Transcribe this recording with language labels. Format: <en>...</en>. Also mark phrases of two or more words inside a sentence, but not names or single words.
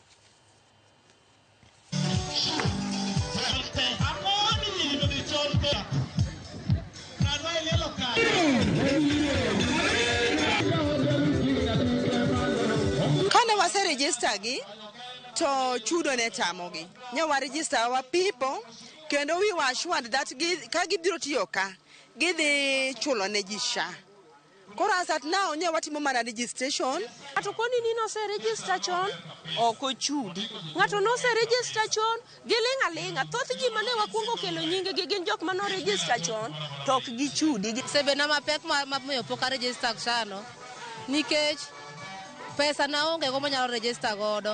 <luo>Kane wase register gi to chudo ne tamogi. Nyawa register wa people kendo</luo> <en>we were assured that</en> <luo>ka gibiro tiyo ka gidhi chulo ne ji SHA. Koro</luo> <en>as at now</en> <luo>nyawa timo mana registration. Ng'ato koni ni no se register chon ok ochudi. Ng'ato no se register chon giling' aling'a. Thoth ji mane wakuongo kelo nyinge gi gin jok mano register chon to ok gichudi. Sebena mapek mamiyo pok register SHA no nikech pesa na onge go manyalo register godo.</luo>